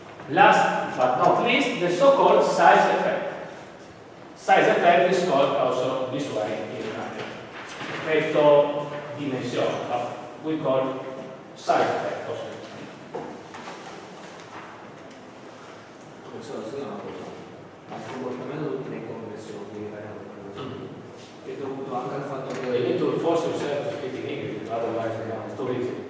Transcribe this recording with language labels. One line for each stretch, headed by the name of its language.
English: Last but not least, the so-called size effect. Size effect is called also this way in
Italian: effetto dimensione,
English: but we call size effect also.
Italian: Questo è una cosa, ma il comportamento delle compressioni è dovuto anche al fatto che
English: You need to force yourself to speak in English, otherwise it's too easy.